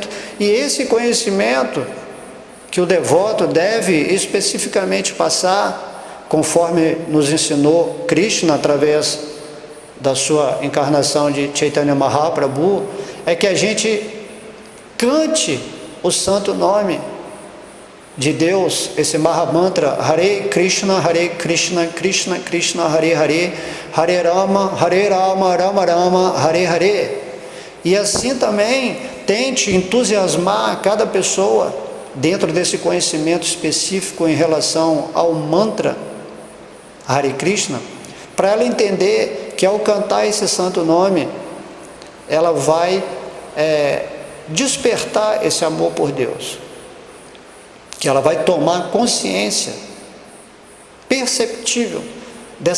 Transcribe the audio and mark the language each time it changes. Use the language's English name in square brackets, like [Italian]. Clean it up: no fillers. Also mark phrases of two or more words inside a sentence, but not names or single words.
[Portuguese] E esse conhecimento que o devoto deve especificamente passar, conforme nos ensinou Krishna através da sua encarnação de Chaitanya Mahaprabhu, é que a gente cante o santo nome de Deus, esse Mahamantra, Hare Krishna, Krishna Krishna, Hare Hare, Hare Rama, Rama Rama, Hare Hare. E assim também tente entusiasmar cada pessoa dentro desse conhecimento específico em relação ao mantra Hare Krishna, para ela entender que ao cantar esse santo nome, ela vai despertar esse amor por Deus, que ela vai tomar consciência perceptível dessa